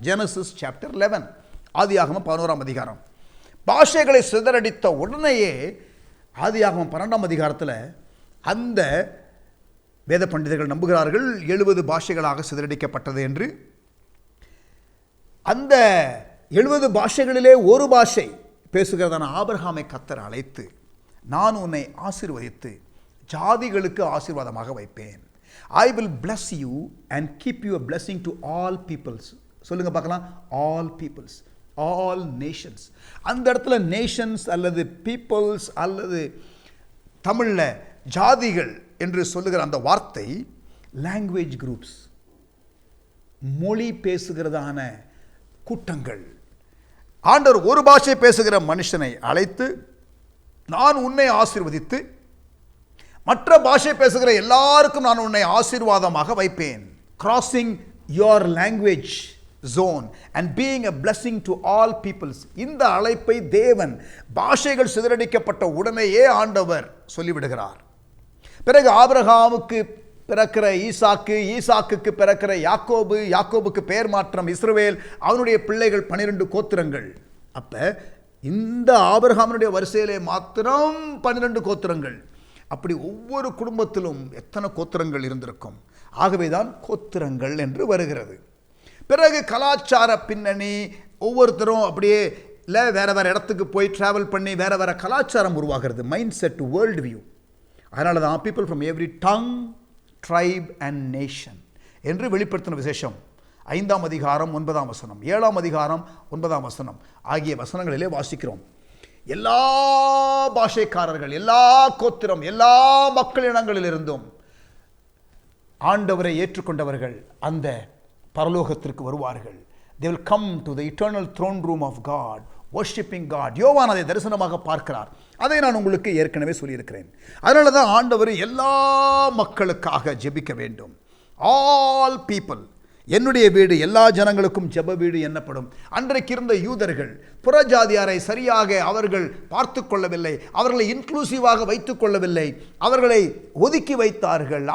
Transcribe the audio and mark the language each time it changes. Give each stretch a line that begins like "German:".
English: Genesis chapter 11,
Tamil: ஆதியாகமம் 11ஆம் அதிகாரம். பாஷைகளை சிதறடித்த உடனேயே ஆதியாகமம் 12ஆம் அதிகாரத்தில் அந்த வேத பண்டிதர்கள் நம்புகிறார்கள் 70 பாஷைகளாக சிதறடிக்கப்பட்டது என்று. அந்த 70 பாஷைகளிலே ஒரு பாஷை பேசுகிறதான ஆபிரகாமை கர்த்தர் அழைத்து, நான் உன்னை ஆசீர்வதித்து ஜாதிகளுக்கு ஆசீர்வாதமாக வைப்பேன்.
English: I will bless you and keep you a blessing to all peoples.
Tamil: சொல்லுங்க பார்க்கலாம்.
English: all peoples, all nations.
Tamil: அந்த இடத்துல நேஷன்ஸ் அல்லது பீப்புள்ஸ் அல்லது தமிழில் ஜாதிகள் என்று சொல்லுகிற அந்த வார்த்தை
English: language groups,
Tamil: மொழி பேசுகிறதான கூட்டங்கள். ஆண்டவர் ஒரு பாஷை பேசுகிற மனுஷனை அழைத்து, நான் உன்னை ஆசீர்வதித்து மற்ற பாஷை பேசுகிற எல்லாருக்கும் நான் உன்னை ஆசீர்வாதமாக வைப்பேன்.
English: Crossing your language zone and being a blessing to all peoples.
Tamil: இந்த அழைப்பை தேவன் பாஷைகள் சிதறடிக்கப்பட்ட உடனேயே ஆண்டவர் சொல்லிவிடுகிறார். பிறகு ஆபிரகாமுக்கு பிறக்கிற ஈசாக்கு, ஈசாக்குக்கு பிறக்கிற யாக்கோபு, யாக்கோபுக்கு பெயர் மாற்றம் இஸ்ரவேல், அவனுடைய பிள்ளைகள் 12 கோத்திரங்கள். அப்ப இந்த ஆபிரகாமினுடைய வரிசையிலே மாத்திரம் 12 கோத்திரங்கள். அப்படி ஒவ்வொரு குடும்பத்திலும் எத்தனை கோத்திரங்கள் இருந்திருக்கும். ஆகவேதான் கோத்திரங்கள் என்று வருகிறது. பிறகு கலாச்சார பின்னணி, ஒவ்வொருத்தரும் அப்படியே இல்லை வேறு வேறு இடத்துக்கு போய் ட்ராவல் பண்ணி வேறு வேறு கலாச்சாரம் உருவாகிறது.
English: Mindset, world view.
Tamil: அதனால தான்
English: people from every tongue, tribe and nation
Tamil: என்று வெளிப்படுத்தின விசேஷம் 5ஆம் அதிகாரம் 9ஆம் வசனம், 7ஆம் அதிகாரம் 9ஆம் வசனம் ஆகிய வசனங்களிலே வாசிக்கிறோம். எல்லா பாஷைக்காரர்கள், எல்லா கோத்திரம், எல்லா மக்கள் இனங்களிலிருந்தும் ஆண்டவரை ஏற்றுக்கொண்டவர்கள் அந்த பரலோகத்திற்கு வருவார்கள்.
English: They will come to the eternal throne room of God, worshiping God.
Tamil: யோவான் அதை தரிசனமாக பார்க்கிறார். அதை நான் உங்களுக்கு ஏற்கனவே சொல்லியிருக்கிறேன். அதனால தான் ஆண்டவர் எல்லா மக்களுக்காக ஜெபிக்க வேண்டும்.
English: all people,
Tamil: என்னுடைய வீடு எல்லா ஜனங்களுக்கும் ஜெப வீடு என்னப்படும். அன்றைக்கு இருந்த யூதர்கள் புறஜாதியாரை சரியாக அவர்கள் பார்த்து கொள்ளவில்லை, அவர்களை இன்க்ளூசிவாக வைத்துக் கொள்ளவில்லை, அவர்களை ஒதுக்கி வைத்தார்கள்.